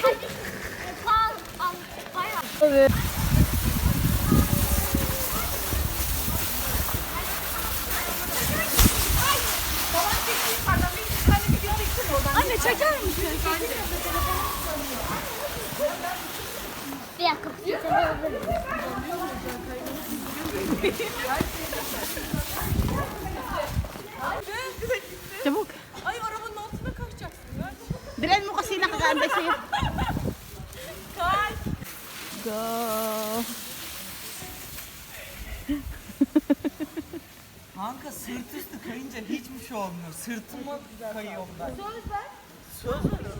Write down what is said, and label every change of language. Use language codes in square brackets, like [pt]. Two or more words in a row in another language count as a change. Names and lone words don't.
[tr] Anne çeker misin? Bir dakika. Çabuk. Ay arabanın altına kaçacaksın ya. [tl] Diren mo kasi nakakaantay sa'yo. [tr] Kaç. Go. Kanka sırt üstü kayınca hiçbir şey olmuyor. Sırtıma kayıyor bunlar. Söz ver. Söz ver.